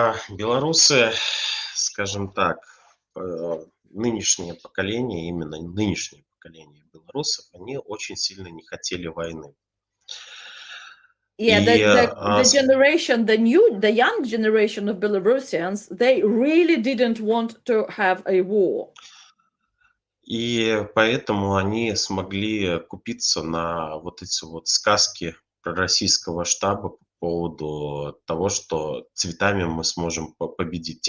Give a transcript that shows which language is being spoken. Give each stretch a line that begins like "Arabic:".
Russian: Белорусы, скажем так, нынешнее поколение, именно нынешнее поколение белорусов, они очень сильно не хотели войны.
English: Yeah,
Russian: И
English: the generation, the young generation of Belarusians, they really didn't want to have a war.
Russian: И поэтому они смогли купиться на вот эти вот сказки пророссийского штаба по поводу того, что цветами мы сможем победить.